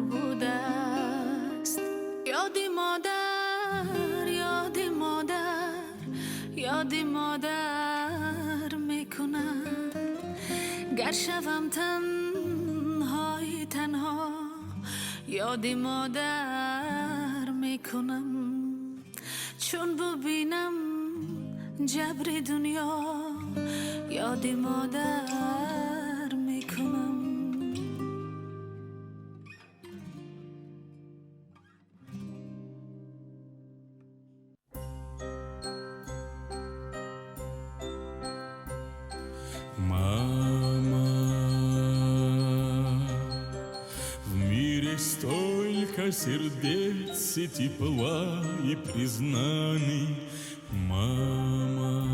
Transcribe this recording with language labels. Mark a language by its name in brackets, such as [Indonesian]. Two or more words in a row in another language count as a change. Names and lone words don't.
[Persian] بوده است یادی مادر یادی مادر یادی مادر میکنم گر شوم تنهای تنها یادی مادر میکنم چون ببینم جبر دنیا یادی مادر میکنم [Russian] Мама, в мире столько сердец и тепла и признаний, мама,